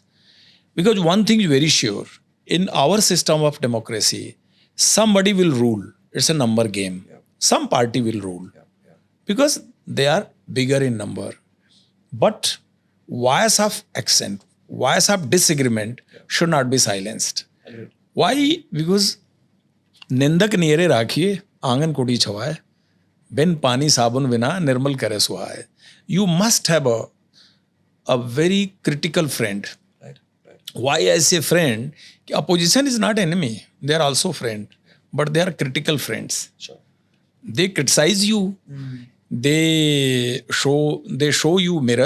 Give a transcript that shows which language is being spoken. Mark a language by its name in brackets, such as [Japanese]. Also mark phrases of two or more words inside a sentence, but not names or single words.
[English] Because one thing is very sure, in our system of democracy, somebody will rule. It's a number game. Some party will rule. Because they are bigger in number. But voice of accent, voice of disagreement should not be silenced. Why? Because [Hindi] निंदक नियरे राखिए आंगन कोटी छवाए बिन पानी साबुन बिना निर्मल करे सुहाए. [English] You must have a very critical friend. Why I say friend? Opposition is not enemy. They are also friend, but they are critical friends. They criticize you. They show you mirror.